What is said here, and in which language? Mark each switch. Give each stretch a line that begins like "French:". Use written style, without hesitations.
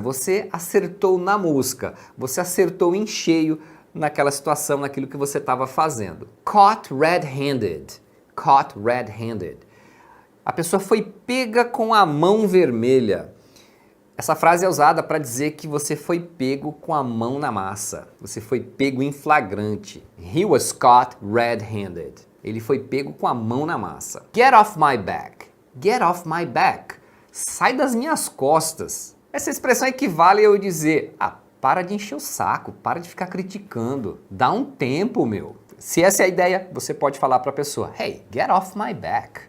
Portuguese: Você acertou na mosca. Você acertou em cheio naquela situação, naquilo que você estava fazendo.
English: Caught red-handed. Caught red-handed.
Portuguese: A pessoa foi pega com a mão vermelha. Essa frase é usada para dizer que você foi pego com a mão na massa. Você foi pego em flagrante.
English: He was caught red-handed.
Portuguese: Ele foi pego com a mão na massa.
English: Get off my back. Get off my back.
Portuguese: Sai das minhas costas. Essa expressão equivale a eu dizer, para de encher o saco, para de ficar criticando. Dá um tempo, meu. Se essa é a ideia, você pode falar para a pessoa,
English: hey, get off my back.